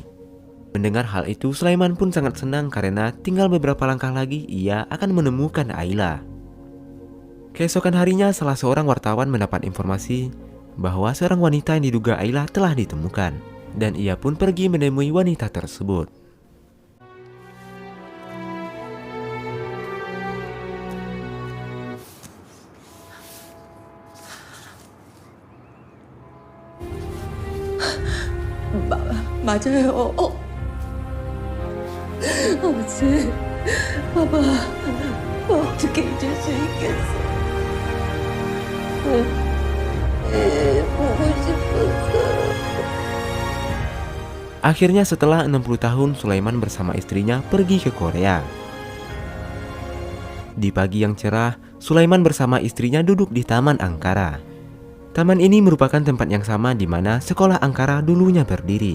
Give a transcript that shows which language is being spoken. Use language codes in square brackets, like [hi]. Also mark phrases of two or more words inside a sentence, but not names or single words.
[id] Mendengar hal itu Sulaiman pun sangat senang karena tinggal beberapa langkah lagi ia akan menemukan Ayla. Keesokan harinya salah seorang wartawan mendapat informasi bahwa seorang wanita yang diduga Ayla telah ditemukan. Dan ia pun pergi menemui wanita tersebut. [ko] 맞아요. 아버지, 봐봐. 어떻게 잊을 수 있겠어? 보고 싶었어. [id] Akhirnya setelah 60 tahun Sulaiman bersama istrinya pergi ke Korea. Di pagi yang cerah, Sulaiman bersama istrinya duduk di Taman Angkara. Taman ini merupakan tempat yang sama di mana sekolah Angkara dulunya berdiri.